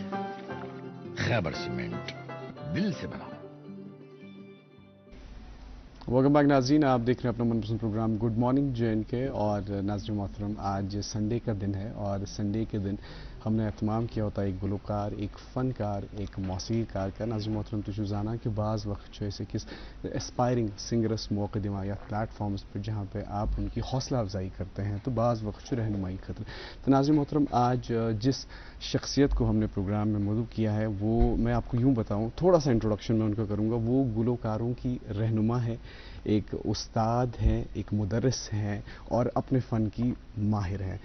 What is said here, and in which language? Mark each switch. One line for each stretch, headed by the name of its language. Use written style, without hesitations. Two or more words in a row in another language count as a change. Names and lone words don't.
Urdu: خیبر سیمنٹ, دل سے بنا.
English: welcome back
Urdu: ناظرین, آپ دیکھ رہے ہیں اپنا من پسند پروگرام گڈ مارننگ JNK. اور ناظرین محترم, آج سنڈے کا دن ہے, اور سنڈے کے دن ہم نے اہتمام کیا ہوتا ہے ایک گلوکار, ایک فنکار, ایک موسیقی کار کا.
Kashmiri: ناظرین محترم تُہۍ چھِو زانان کہ بعض وقت أکِس اسپائرنگ سنگرس موقع دِوان یتھ پلیٹ فارمس پہ
Urdu: جہاں پہ آپ ان کی حوصلہ افزائی کرتے ہیں, تو بعض وقت رہنمائی خاطر. تو ناظرین محترم, آج جس شخصیت کو ہم نے پروگرام میں مدعو کیا ہے وہ میں آپ کو یوں بتاؤں, تھوڑا سا انٹروڈکشن میں ان کا کروں گا. وہ گلوکاروں کی رہنما ہے, ایک استاد ہیں, ایک مدرس ہیں اور اپنے فن کی ماہر ہیں.